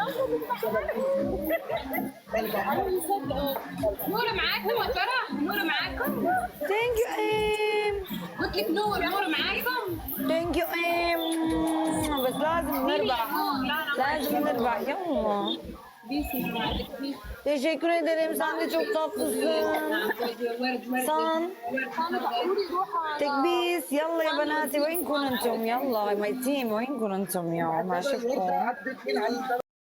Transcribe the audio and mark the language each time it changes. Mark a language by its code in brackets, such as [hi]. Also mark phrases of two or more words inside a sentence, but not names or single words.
[ar] نور معاكم يا فرح؟ نور معاكم؟ [en] Thank you um. [ar] قلت لك نور معاكم؟ [en] Thank you um. [ar] بس لازم نربح، لازم نربح يلا. بيس يا جماعة تكبيس. [tr] Teşekkür ederim. Sen de çok tatlısın. San. [ar] تكبيس. يلا يا بناتي وينكم انتم؟ يلا [en] my team [ar] وينكم انتم يا ما اشوفكم. عدت من على